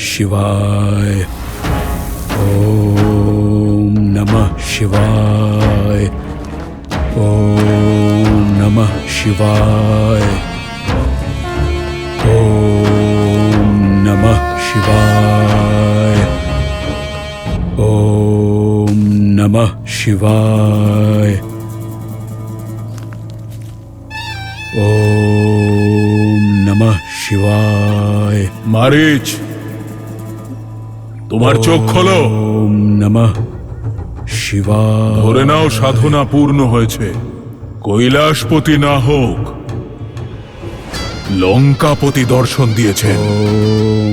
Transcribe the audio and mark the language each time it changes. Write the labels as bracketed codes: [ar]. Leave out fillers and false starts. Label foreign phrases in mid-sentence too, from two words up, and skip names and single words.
[sa] शिवाय ओम नमः शिवाय ओम नमः शिवाय ओम नमः शिवाय ओम नमः शिवाय ओम नमः शिवाय। [bn] মারিচ, তোমার চোখ খোলো। [sa] ओम नमः शिवाय। [bn] ধরে নাও সাধনা পূর্ণ হয়েছে। কৈলাসপতি না হোক, লঙ্কাপতি দর্শন দিয়েছেন। [sa] ওম